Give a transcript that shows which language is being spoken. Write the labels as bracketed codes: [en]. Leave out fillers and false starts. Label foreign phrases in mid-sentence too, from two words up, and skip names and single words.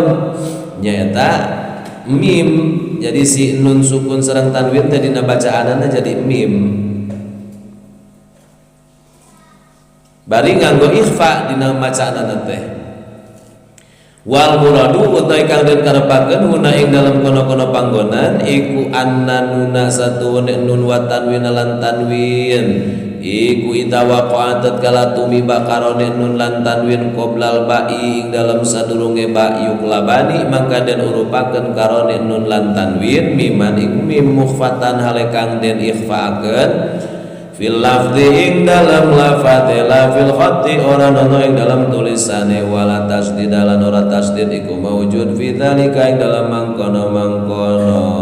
[su] Nyata mim. Jadi si nun sukun sareng tanwin teh dina bacaanana jadi mim. Bari nganggo ikhfa dina bacaanana teh. [ar] والمراد [jv] utawi kang den karepakeun huna ing dalam kono-kono panggonan iku [ar] أن نونا ساتن نون وتنوين [jv] lan tanwin iku itawaqa'at tatkala tumiba karone nun lan tanwin [ar] قبل الباء [jv] ing dalam sadurunge ba yuklabani maka den urupakeun karone nun lan tanwin miman ing mim mukhfatan hale kang den ikhfaakeun [ar] في اللفظ [jv] ing dalam lafate [ar] لا في الخط [jv] ora ono ing dalam tulisane [ar] ولا تشديد [jv] lan ora tasdid iku [ar] موجود في ذلك [jv] ing dalam mangkono